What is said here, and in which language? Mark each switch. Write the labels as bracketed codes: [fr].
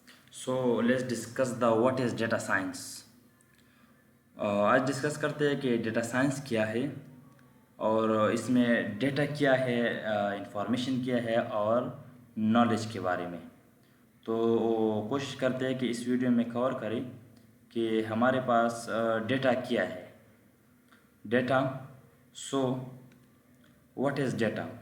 [en] So let's discuss the what is data science. [hi] आज discuss करते हैं कि डेटा साइंस क्या है और इसमें डेटा क्या है, इंफॉर्मेशन क्या है और नॉलेज के बारे में। तो कोशिश करते हैं कि इस वीडियो में कवर करें कि हमारे पास डेटा क्या है। [en] Data, so what is data?